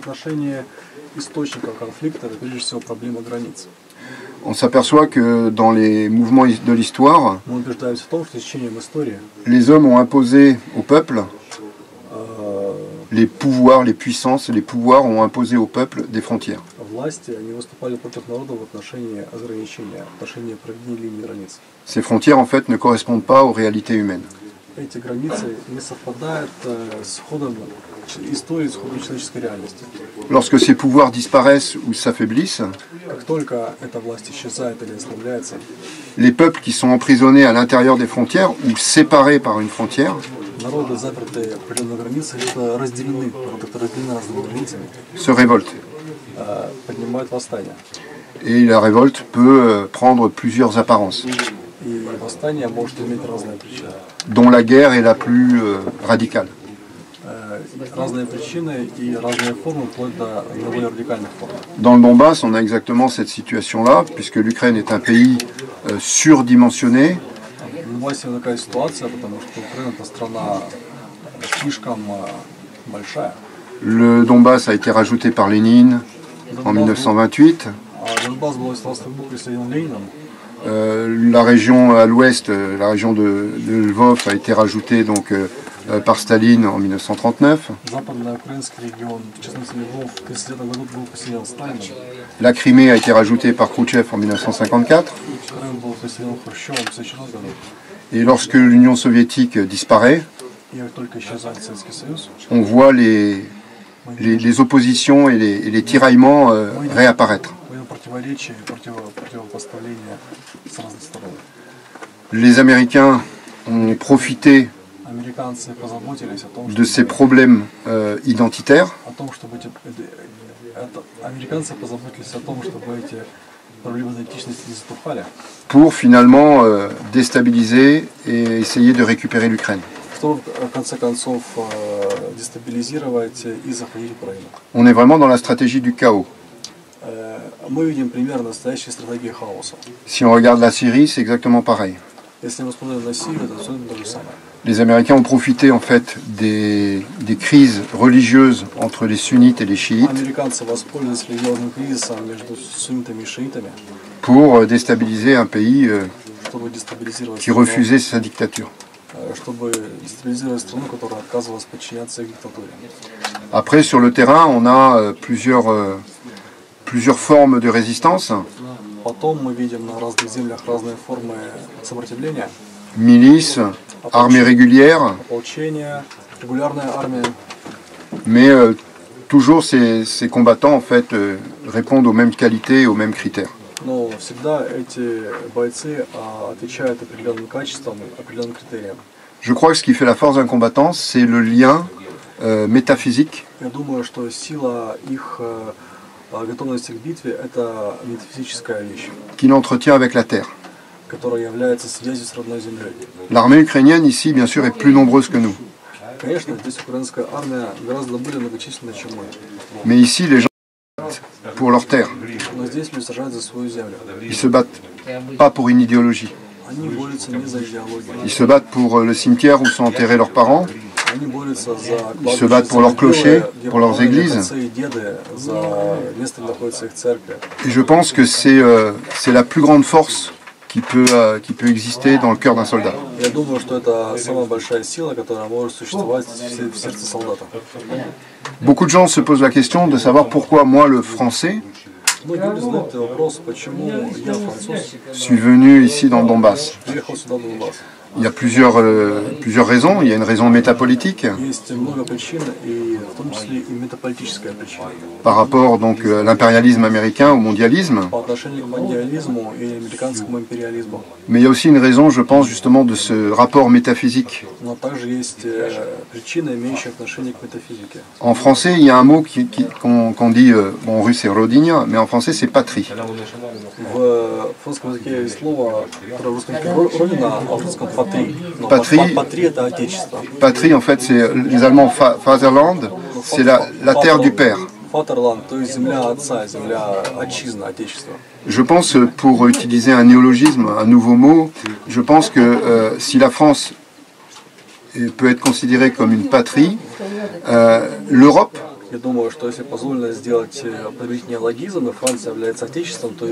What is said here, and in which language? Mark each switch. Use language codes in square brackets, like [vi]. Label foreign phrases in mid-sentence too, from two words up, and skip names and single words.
[fr] On s'aperçoit que dans les mouvements de l'histoire, les hommes ont imposé au peuple, les pouvoirs, les puissances, les pouvoirs ont imposé au peuple des frontières. Ces frontières, en fait, ne correspondent pas aux réalités humaines. [ru] эти границы не совпадают с ходом истории, с ходом человеческой реальности. [fr] Lorsque ces pouvoirs disparaissent ou s'affaiblissent, [ru] Как только эта власть исчезает или ослабляется, [fr] les peuples qui sont emprisonnés à l'intérieur des frontières ou séparés par une frontière [ru] народы, запертые в определенной границе, разделены, народы, которые разделены разными границами, [fr] se révoltent. [ru] поднимают восстание. [fr] Et la révolte peut prendre plusieurs apparences, [ru] И восстание может иметь разные причины. [fr] dont la guerre est la plus radicale. [ru] Разные причины и разные формы, вплоть до наиболее радикальных форм. [fr] Dans le Donbass, on a exactement cette situation-là, puisque l'Ukraine est un pays surdimensionné, [ru] В Донбассе такая ситуация, потому что Украина это страна слишком большая. [fr] Le Donbass a été rajouté par Lénine en 1928. [ru] А Донбасс был в присоединен Лениным. [fr] La région à l'ouest, la région de Lvov a été rajoutée donc, par Staline en 1939. [ru] Западноукраинский регион, в частности Львов, в 1939 году был присоединен Сталином. [fr] La Crimée a été rajoutée par Khrouchtchev en 1954. [ru] Крым был присоединен Хрущевым в 1954 году. [fr] Et lorsque l'Union soviétique disparaît, [ru] И как только исчезает Советский Союз, [fr] on voit les oppositions et les tiraillements réapparaître. [ru] мы видим противоречия и противопоставления с разных сторон. [fr] Les Américains ont profité [ru] Американцы позаботились о том, [fr] de ces problèmes identitaires [ru] чтобы американцы позаботились о том, чтобы эти проблемы идентичности не затухали, [fr] pour finalement déstabiliser et essayer de récupérer l'Ukraine. [ru] чтобы в конце концов дестабилизировать и захватить Украину. [fr] On est vraiment dans la stratégie du chaos. [ru] Мы видим пример настоящей стратегии хаоса. [fr] Si on regarde la Syrie, c'est exactement pareil. [ru] Если мы смотрим на Сирию, это абсолютно то же самое. [fr] Les Américains ont profité en fait des crises religieuses entre les sunnites et les chiites [ru] Американцы воспользовались религиозным кризисом между суннитами и шиитами, [fr] pour déstabiliser un pays [ru] чтобы дестабилизировать [fr] qui refusait sa dictature. [ru] чтобы дестабилизировать страну, которая отказывалась подчиняться их диктатуре. [fr] Après, sur le terrain, on a plusieurs formes de résistance. [ru] Потом мы видим на разных землях разные формы сопротивления. [fr] Milices, armées régulières, [ru] Ополчение, регулярная армия. [fr] mais toujours ces combattants en fait répondent aux mêmes qualités et aux mêmes critères. [ru] Но всегда эти бойцы отвечают определенным качествам, определенным критериям. [fr] Je crois que ce qui fait la force d'un combattant, c'est le lien métaphysique [ru] Я думаю, что сила их готовности к битве – это метафизическая вещь, [fr] qu'il entretient avec la terre. [ru] которая является связью с родной землей. [fr] L'armée ukrainienne ici, bien sûr, est plus nombreuse que nous. [ru] Конечно, здесь украинская армия гораздо более многочисленна, чем мы. [fr] Mais ici, les gens se battent pour leur terre. [ru] Но здесь люди сражаются за свою землю. [fr] Ils se battent pas pour une idéologie. [ru] Они борются не за идеологию. [fr] Ils se battent pour le cimetière où sont enterrés leurs parents. [ru] Они борются за [fr] Ils se battent pour leurs clochers, pour leurs églises. [ru] отцы и деды, за место, где находится их церковь. [fr] Et je pense que c'est la plus grande force qui peut exister dans le cœur d'un soldat. [ru] Я думаю, что это самая большая сила, которая может существовать в сердце солдата. [fr] Beaucoup de gens se posent la question de savoir pourquoi moi, le français, [ru] Многие люди задают вопрос, почему я француз [fr] suis venu ici dans le Donbass. [ru] приехал сюда в Донбасс. [fr] Il y a plusieurs raisons. Il y a une raison métapolitique [ru] Есть много причин, и в том числе и метаполитическая причина. [fr] par rapport donc à l'impérialisme américain, au mondialisme. [ru] По отношению к монdialismu и американскому империализму. [fr] Mais il y a aussi une raison, je pense, justement de ce rapport métaphysique. [ru] Но также есть причины, имеющие отношение к метафизике. [fr] En français, il y a un mot qu'on dit, bon, en russe c'est родиня, mais en français c'est patrie. [ru] В французском языке есть слово, которое в русском языке родина, а в русском патри. Но Patrie. патри это отечество. [fr] Patrie, en fait, c'est les Allemands Vaterland, c'est la terre du père. [ru] Фатерланд, то есть земля отца, земля отчизна, отечество. [fr] Je pense, pour utiliser un néologisme, un nouveau mot, je pense que si la France peut être considérée comme une patrie, l'Europe, [ru] Я думаю, что если позволено сделать определить неологизм, и Франция является отечеством, то